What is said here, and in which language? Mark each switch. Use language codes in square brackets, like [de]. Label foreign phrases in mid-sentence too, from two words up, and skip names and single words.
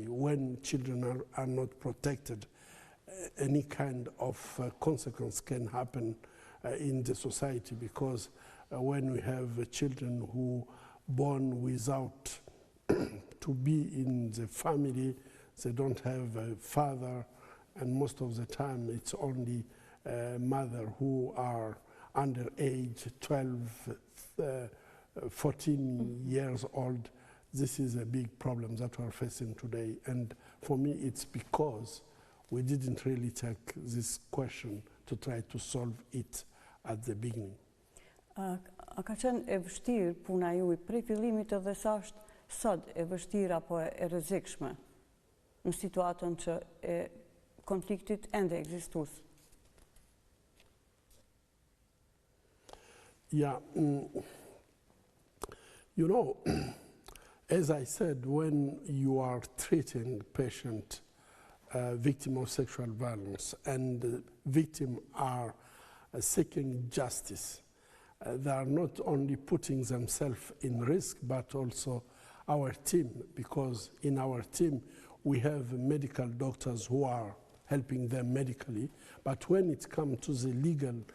[en] When children are not protected, any kind of consequence can happen in the society, because when we have children who born without to be in the family, they don't have a father, and most of the time it's only mother who are under age 12, 14 years old. This is a big problem that we're facing today, and for me it's because we didn't really take this question to try to solve it at the beginning. [sq] A ka qenë e vështirë puna juaj prej fillimit edhe sa është sot e vështirë apo e rrezikshme në situatën që e konfliktit ende ekzistus? [en] Yeah, you know, as I said, when you are treating patient victim of sexual violence and victims are seeking justice, they are not only putting themselves in risk, but also our team, because in our team we have medical doctors who are helping them medically, but when it comes to the legal